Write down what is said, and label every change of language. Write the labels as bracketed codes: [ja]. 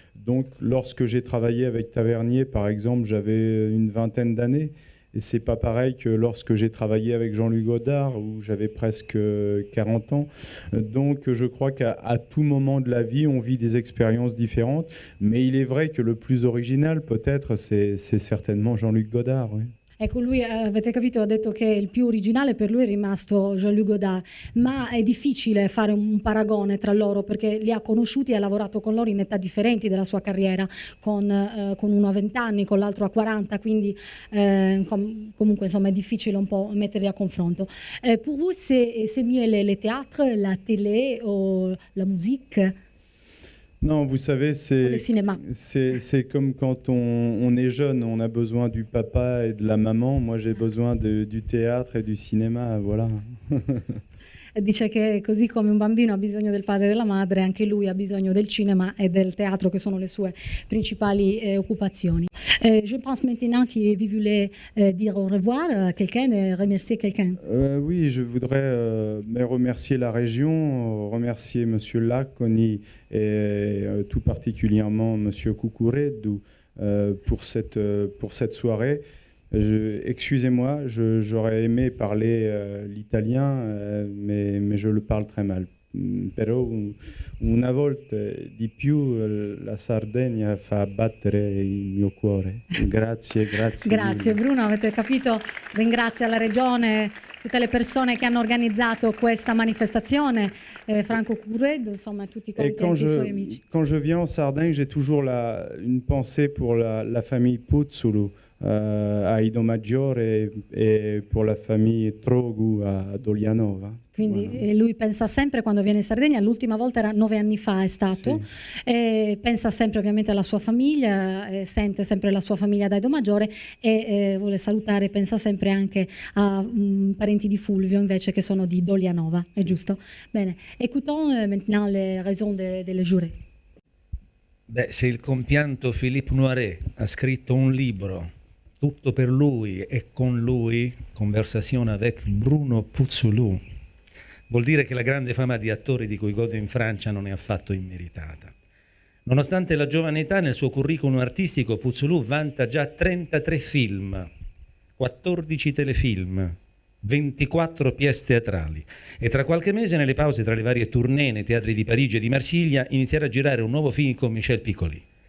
[fr] Donc, lorsque j'ai travaillé avec Tavernier, par exemple, j'avais une vingtaine d'années. Et c'est pas pareil que lorsque j'ai travaillé avec Jean-Luc Godard, où j'avais presque 40 ans. Donc, je crois qu'à tout moment de la vie, on vit des expériences différentes. Mais il est vrai que le plus original, peut-être, c'est certainement Jean-Luc Godard. Oui. [it] Ecco, lui, avete capito, ha detto che il più originale per lui è rimasto Jean-Luc Godard, ma è difficile fare un paragone tra loro perché li ha conosciuti e ha lavorato con loro in età differenti della sua carriera, con uno a 20 anni, con l'altro a 40, quindi comunque insomma è difficile un po' metterli a confronto. [fr] Pour vous, c'est mieux le théâtre, la télé ou la musique? Non, vous savez, c'est comme quand on est jeune, on a besoin du papa et de la maman. Moi, j'ai besoin du théâtre et du cinéma, voilà. [it] Dice che così come un bambino ha bisogno del padre e della madre, anche lui ha bisogno del cinema et del teatro, che sono le sue principali occupazioni. [fr] Je pense maintenant que vous voulez dire au revoir à quelqu'un et remercier quelqu'un. Oui, je voudrais remercier la région, remercier Monsieur Laconi et tout particulièrement Monsieur Cucureddu pour cette soirée. Excusez-moi, j'aurais aimé parler l'italien, mais je le parle très mal. [it] Però una volta di più la Sardegna fa battere il mio cuore. Grazie. Grazie Bruno, avete capito? Ringrazio la regione, tutte le persone che hanno organizzato questa manifestazione, Franco Cucureddu, insomma tutti i suoi amici. [fr] Quand je viens en Sardaigne, j'ai toujours une pensée pour la famille Puzzulu a Idomaggiore e pour la famille Trogu a Dolianova. [it] Quindi lui pensa sempre, quando viene in Sardegna, l'ultima volta era 9 anni fa, è stato, e pensa sempre ovviamente alla sua famiglia, sente sempre la sua famiglia da Idomaggiore e vuole salutare, pensa sempre anche a parenti di Fulvio invece che sono di Dolianova, è giusto? [fr] Bene, écoutons maintenant les raisons des jurés. [it] Beh, se il compianto Philippe Noiret ha scritto un libro tutto per lui e con lui, Conversation avec Bruno Puzzulu, vuol dire che la grande fama di attore di cui gode in Francia non è affatto immeritata. Nonostante la giovane età, nel suo curriculum artistico Puzzulu vanta già 33 film, 14 telefilm, 24 pièce teatrali e tra qualche mese, nelle pause tra le varie tournée nei teatri di Parigi e di Marsiglia, inizierà a girare un nuovo film con Michel Piccoli.